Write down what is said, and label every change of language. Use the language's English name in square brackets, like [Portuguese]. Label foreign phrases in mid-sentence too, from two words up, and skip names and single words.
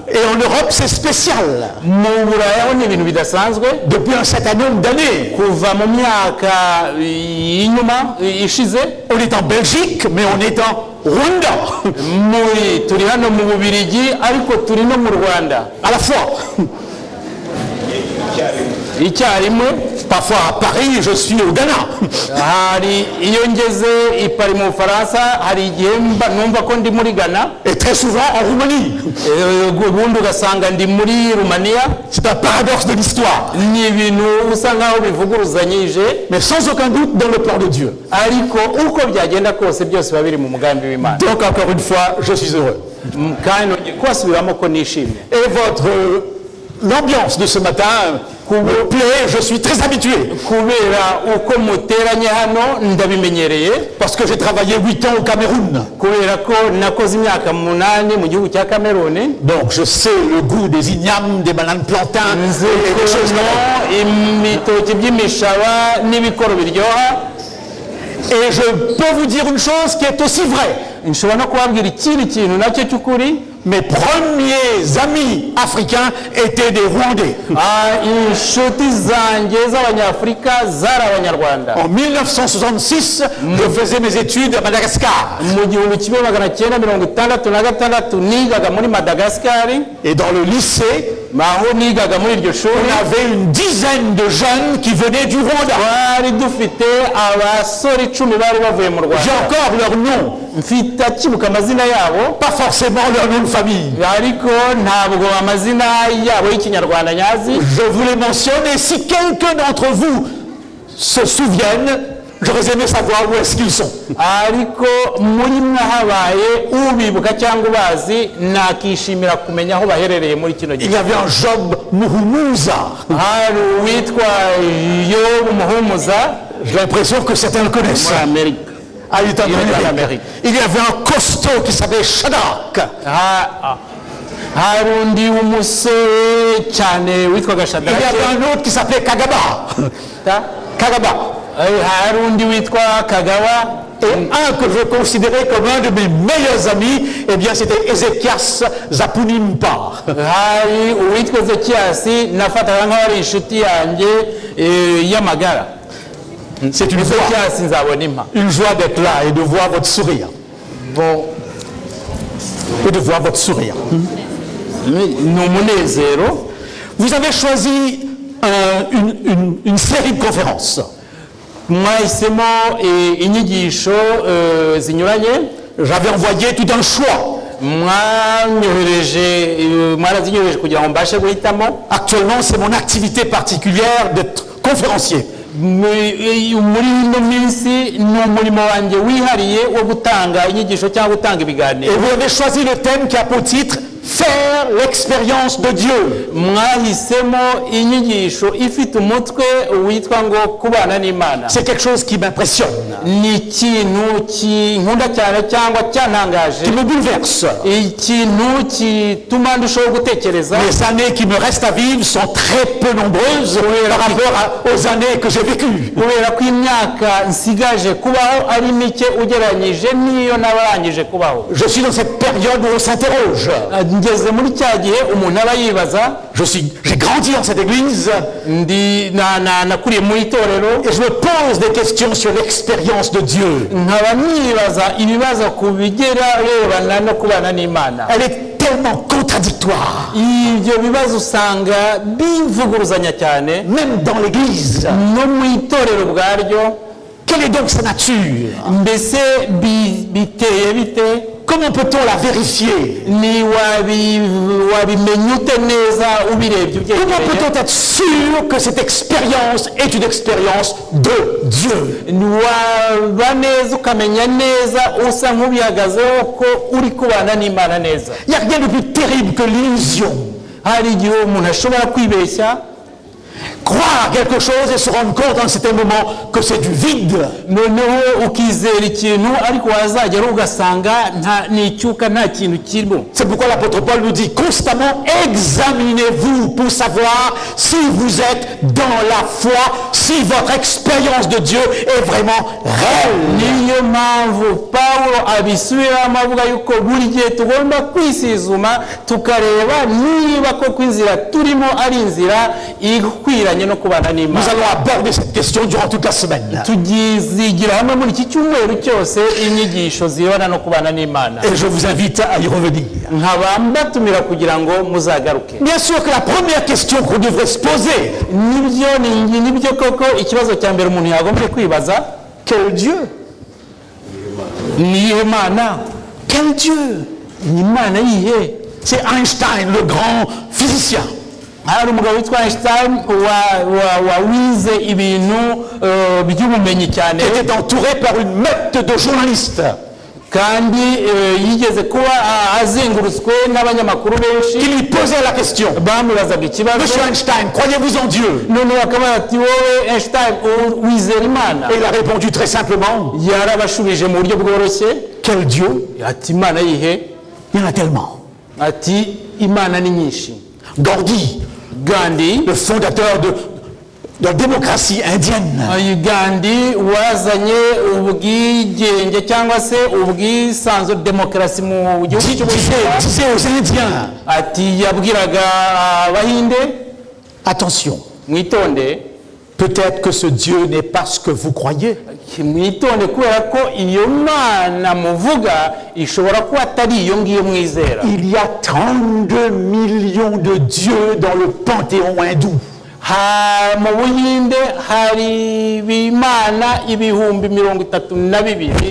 [French] Et en Europe, c'est spécial. [Kinyarwanda] Mu Burayi ho ni ibintu bidasanzwe [French] Depuis un certain nombre d'années, [Kinyarwanda] kuva mu myaka y'inyuma ishize. [French] on est en Belgique, mais on est en Rwanda. [Kinyarwanda] Turi hano mu Bubiligi ariko turi no mu Rwanda [French] À la fois. [Kinyarwanda] icyarimwe. [French] Parfois à Paris, je suis au Ghana. [Kinyarwanda] Hari iyo ngeze i Paris mu Bufaransa hari igihe numva ko ndi muri Ghana, [French] Et très souvent en Roumanie. [Kinyarwanda] ubundi ugasanga ndi muri Rumaniya. [French] C'est un paradoxe de l'histoire. [Kinyarwanda] Ni ibintu usa nkaho bivuguruzanyije, [French] Mais sans aucun doute dans le plan de Dieu. [Kinyarwanda] ariko uko byagenda kose byose biba biri mu mugambi w'Imana. [French] Donc encore une fois, je suis heureux. [Kinyarwanda] Kandi nongeye kubasubiramo ko nishimye. [French] Et l'ambiance de ce matin me plaît, je suis très habitué. [Kinyarwanda] Kubera uko muteranye hano ndabimenyereye, [French] Parce que j'ai travaillé 8 ans au Cameroun. [Kinyarwanda] kubera ko nakoze imyaka 8 mu gihugu cya Cameroon. [French] Donc je sais le goût des ignames, des bananes plantains, et des choses comme ça. [Kinyarwanda] Imitoki by'imishaba n'ibikoro biryoha. [French] Et je peux vous dire une chose qui est aussi vraie. [Kinyarwanda] Nshobora no kubabwira ikindi kintu nacyo cy'ukuri. [French] Mes premiers amis africains étaient des Rwandais. [Kinyarwanda] Inshuti zanjye z'Abanyafurika zari Abanyarwanda. [French] En 1966, je faisais mes études à Madagascar. [Kinyarwanda] Mu 1966 nigaga muri Madagascar, [French] Et dans le lycée, [Kinyarwanda] aho nigaga muri iryo [French] on [Kinyarwanda] shuri [French] avait une dizaine de jeunes qui venaient du Rwanda. [Kinyarwanda] twari dufite abasore 10 bari bavuye mu [French] J'ai [Kinyarwanda] Rwanda. [French] encore leur nom, [Kinyarwanda] Mfite akibuka amazina yabo, [French] pas forcément leur nom de famille. [Kinyarwanda] ariko ntabwo amazina yabo y'ikinyarwanda nyazi. [French] Je vous les mentionne et si quelqu'un d'entre vous se souviennent, j'aurais aimé savoir où est-ce qu'ils sont. [Kinyarwanda] Ariko muri mwe habaye ubibuka cyangwa ubazi nakishimira kumenya aho baherereye muri kino [French] Il [Kinyarwanda] gihe. [French] y avait un Job Muhumuza. [Kinyarwanda] Hari uwitwa Yobu Muhumuza [French] J'ai l'impression que certains le connaissent. [Kinyarwanda] muri Amerika. [French] Ah, il est en Il est en Amérique. Amérique. Il y avait un costaud qui s'appelait Shadrach. [Kinyarwanda] Hari undi w'umusore cyane witwaga [French] Il y [Kinyarwanda] Shadrach. [French] avait un autre qui s'appelait Kagaba. Kagaba. [Kinyarwanda] Hari undi witwa Kagawa. [French] Et un que je considérais comme un de mes meilleurs amis, eh bien c'était Ézéchias Zapunimpa. [Kinyarwanda] Hari uwitwa Ezekiyasi nafataga nk'aho ari inshuti yanjye y'amagara. [French] C'est une [Kinyarwanda] Ezekiyasi nzabona impa. [French] joie d'être là et de voir votre sourire. Bon, Et de voir votre sourire. [Kinyarwanda] ni umunezero. [French] Vous avez choisi une série de conférences. [Kinyarwanda] Mwahisemo inyigisho zinyuranye. [French] J'avais envoyé tout un choix. [Kinyarwanda] Mwarazinyohereje kugira ngo mbashe guhitamo. [French] Actuellement, c'est mon activité particulière d'être conférencier. [Kinyarwanda] Muri ino minsi ni umurimo wanjye wihariye wo gutanga inyigisho cyangwa gutanga [French] Et [Kinyarwanda] ibiganiro. [French] vous avez choisi le thème qui a pour titre Faire l'expérience de Dieu. [Kinyarwanda] Mwahisemo inyigisho ifite umutwe witwa ngo kubana n'Imana. [French] C'est quelque chose qui m'impressionne, [Kinyarwanda] Ni ikintu kinkunda cyane cyangwa cyantangaje, [French] qui me bouleverse. [Kinyarwanda] ikintu kituma ndushaho gutekereza. [French] Les années qui me restent à vivre sont très peu nombreuses par rapport aux années que j'ai vécues. [Kinyarwanda] Kubera ko imyaka nsigaje kubaho ari mike ugereranyije n'iyo nabarangije kubaho. [French] Je suis dans cette période où on s'interroge. [Kinyarwanda] Ngeze muri cya gihe umuntu aba yibaza. [French] J'ai grandi dans cette église [Kinyarwanda] Nakuriye mu itorero [French] et je me pose des questions sur l'expérience de Dieu. [Kinyarwanda] nkaba nibaza ibibazo ku birebana no kubana n'Imana. [French] Elle est tellement contradictoire, [Kinyarwanda] Ibyo bibazo usanga bivuguruzanya cyane [French] même dans l'église. [Kinyarwanda] no mu itorero ubwaryo. [French] Quelle est donc sa nature? [Kinyarwanda] Mbese biteye bite? [French] Comment peut-on la vérifier? [Kinyarwanda] Ni wabimenya ute neza ubirebye [French] Comment [Kinyarwanda] ubyegereye? [French] peut-on être sûr que cette expérience est une expérience de Dieu? [Kinyarwanda] Waba neza ukamenya neza usa nk'ubihagazeho ko uri kubana n'Imana neza. [French] Il n'y a rien de plus terrible que l'illusion. [Kinyarwanda] Hari igihe umuntu ashobora kwibeshya. [French] croire quelque chose et se rendre compte à un certain moment que c'est du vide. [Kinyarwanda] noneho ukizera ikintu ariko wazagera ugasanga ni icyuka nta kintu kirimo. [French] C'est pourquoi l'apôtre Paul nous dit constamment examinez-vous pour savoir si vous êtes dans la foi, si votre expérience de Dieu est vraiment réelle. [Kinyarwanda] niyo mpamvu Pawulo abisubiramo avuga yuko buri gihe tugomba kwisuzuma tukareba niba koko inzira turimo ari inzira ikwiranye no kubana [French] Nous [Kinyarwanda] n'Imana. [French] allons aborder cette question durant toute la semaine. [Kinyarwanda] tuzigira hamwe muri iki cyumweru cyose inyigisho zibana no kubana n'Imana. [French] Et je vous invite à y revenir. [Kinyarwanda] nkaba mbatumira kugira ngo muzagaruke. [French] Bien sûr que la première question qu'on devrait se poser, [Kinyarwanda] nibyo koko ikibazo cya mbere umuntu yagombye kwibaza, [French] quel Dieu? [Kinyarwanda] niyihe Mana? [French] Quel Dieu? [Kinyarwanda] ni Imana yihe? [French] C'est Einstein, le grand physicien, [Kinyarwanda] hari umugabo witwa Einstein wize ibintu by'ubumenyi cyane, [French] qui était entouré par une meute de journalistes [Kinyarwanda] kandi yigeze kuba azengurutswe n'abanyamakuru benshi [French] qui lui posaient la question. [Kinyarwanda] bamubazaga ikibazo. [French] Monsieur Einstein, croyez-vous en Dieu? [Kinyarwanda] none bakaba bati wowe Einstein wizera Imana? [French] Et il a répondu très simplement, [Kinyarwanda] yarabashubije mu buryo bworoshye [French] quel Dieu? [Kinyarwanda] ati Imana yihe? [French] Il y en a tellement. [Kinyarwanda] ati Imana ni nyinshi. [French] Gandhi, le fondateur de la démocratie indienne, [Kinyarwanda] Gandhi wazanye ubwigenge cyangwa se ubwisanzwe demokarasi mu gihugu cy'Ubushinwa, [French] disait aux Indiens, [Kinyarwanda] ati yabwiraga abahinde [French] attention, [Kinyarwanda] mwitonde, [French] peut-être que ce Dieu n'est pas ce que vous croyez. [Kinyarwanda] mwitonde kubera ko iyo Mana muvuga ishobora kuba atari iyo ngiyo mwizera. [French] Il y a 32 millions de dieux dans le panthéon hindou. [Kinyarwanda] mu Buhinde hari ibimana ibihumbi 32.